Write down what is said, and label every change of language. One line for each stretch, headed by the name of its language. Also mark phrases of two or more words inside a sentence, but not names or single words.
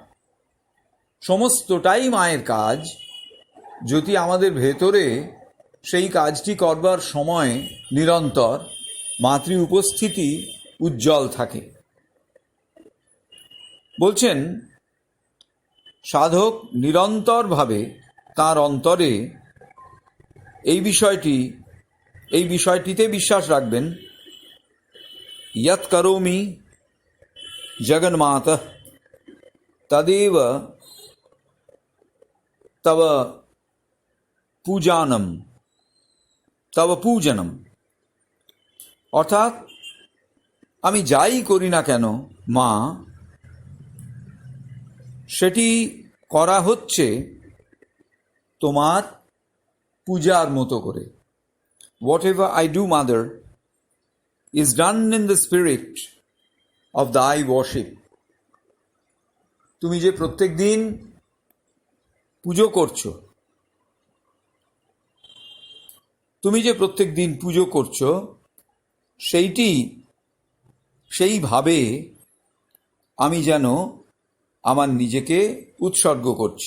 Bangla: সমস্তটাই মায়ের কাজ, যদি আমাদের ভেতরে সেই কাজটি করবার সময় নিরন্তর মাতৃ উপস্থিতি উজ্জ্বল থাকে। বলছেন সাধক নিরন্তরভাবে তার অন্তরে এই বিষয়টিতে বিশ্বাস রাখবেন।
Sanskrit: यत् करोमि जगन्माता तदेव तव पूजानम तव पूजनम,
Bangla: অর্থাৎ আমি যাই করি না কেন মা, সেটি করা হচ্ছে তোমার পূজার মতো করে।
English: Whatever I do, mother, is done in the spirit of thy worship.
Bangla: তুমি যে প্রত্যেক দিন পুজো করছো, সেইভাবে আমি যেন আমার নিজেকে উৎসর্গ করছি।